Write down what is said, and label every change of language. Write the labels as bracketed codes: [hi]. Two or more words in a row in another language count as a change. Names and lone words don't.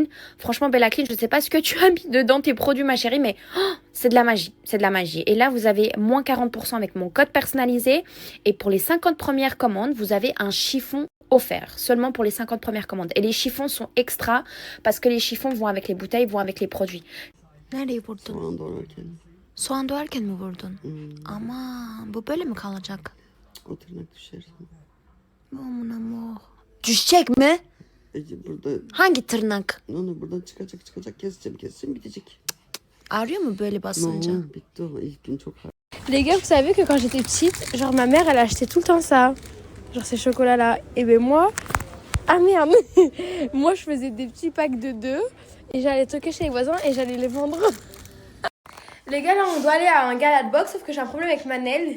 [fr] Franchement, Bella Clean, je ne sais pas ce que tu as mis dedans, tes produits, ma chérie, mais c'est de la magie. C'est de la magie. Et là, vous avez moins 40% avec mon code personnalisé. Et pour les 50 premières commandes, vous avez un chiffon offert. Seulement pour les 50 premières commandes. Et les chiffons sont extra parce que les chiffons vont avec les bouteilles, vont avec les produits. [tr] Soğan doğrarken. Soğan doğrarken mi vurdun? Aman bu böyle mi kalacak? O tırnak düşersin. Aman amor. Düşecek mi? Burada Hangi tırnak? onu buradan çıkacak keseceğim bitecek. Ağrıyor mu böyle basınca? Non, bitti o. İlk gün çok ağır. [fr] Les gars, vous savez que quand j'étais petite, genre ma mère elle achetait tout le temps ça. Genre ces chocolats là. Et ben moi, ah merde, moi je faisais des petits packs de 2 et j'allais toquer chez les voisins et j'allais les vendre. Les gars, là on doit aller à un gala de boxe sauf que j'ai un problème avec Manel.